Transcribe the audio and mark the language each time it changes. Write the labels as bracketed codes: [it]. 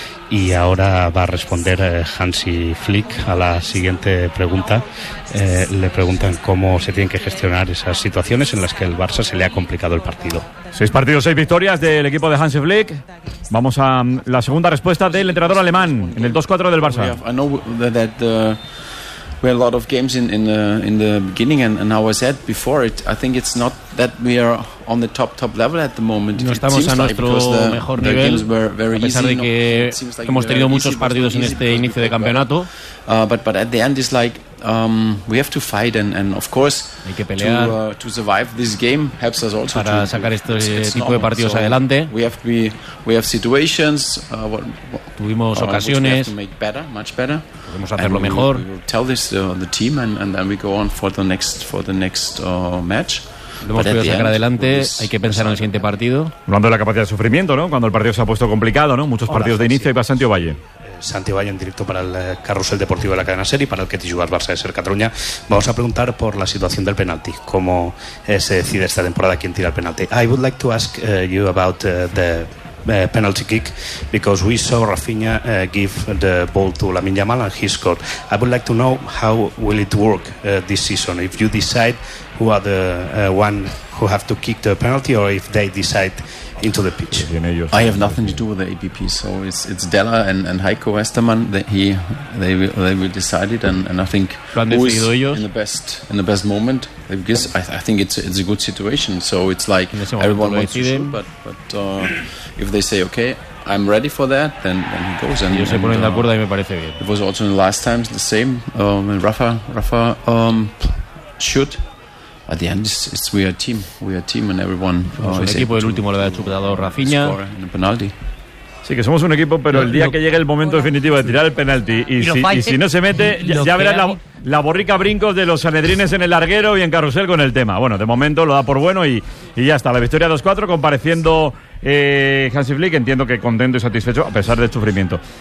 [es] Y ahora va a responder Hansi Flick a la siguiente pregunta. Le preguntan cómo se tienen que gestionar esas situaciones en las que el Barça se le ha complicado el partido. 6 partidos, 6 victorias del equipo de Hansi Flick. Vamos a la segunda respuesta del entrenador alemán en el 2-4 del Barça. [en] We had a lot of games in the beginning and how I said before it, I think it's not that we are on the top level at the moment. [es] No estamos a nuestro mejor nivel, a pesar de que hemos tenido muchos partidos en este inicio de campeonato. [en] But at the end it's like we have to fight and of course [es] hay que pelear [en] to survive this game helps us also [es] para sacar este tipo de partidos [en] so [es] adelante. [en] We have situations [es] tuvimos ocasiones [en] to make better, much better. [es] Podemos hacerlo mejor. [en] We will tell this the team and then we go on for the next match. [es] lo hemos podido sacar adelante. Hay que pensar en el siguiente partido. Hablando de la capacidad de sufrimiento, ¿no? Cuando el partido se ha puesto complicado, ¿no? Muchos partidos de inicio y va Santi Ovalle. Santi Ovalle en directo para el carrusel deportivo de la cadena SER y para el Getis Jugar Barça de SER Catalunya. Vamos a preguntar por la situación del penalti. ¿Cómo se decide esta temporada quién tira el penalti? [en] I would like to ask you about the penalty kick, because we saw Rafinha give the ball to Lamine Yamal and he scored. I would like to know how will it work this season, if you decide who are the one who have to kick the penalty or if they decide into the pitch. I have nothing to do with the APP, so it's Della and Heiko Westermann that they will decide it, and I think who is in the best moment, because I think it's a good situation, so it's like everyone wants to shoot, but if they say okay, I'm ready for that, then he goes. [es] And, se ponen de acuerdo y me parece bien. [en] It was also in the last times the same. Rafa shoot. At the end, it's we are a team. We are a team and everyone. [es] El equipo del último lo ha chupado Rafinha. [en] Penalty. [es] Sí, que somos un equipo, pero el día que llegue el momento definitivo de tirar el penalti y si no se mete, ya verás la borrica brincos de los sanedrines en el larguero y en carrusel con el tema. Bueno, de momento lo da por bueno y ya está. La victoria 2-4, compareciendo Hansi Flick, entiendo que contento y satisfecho a pesar del sufrimiento.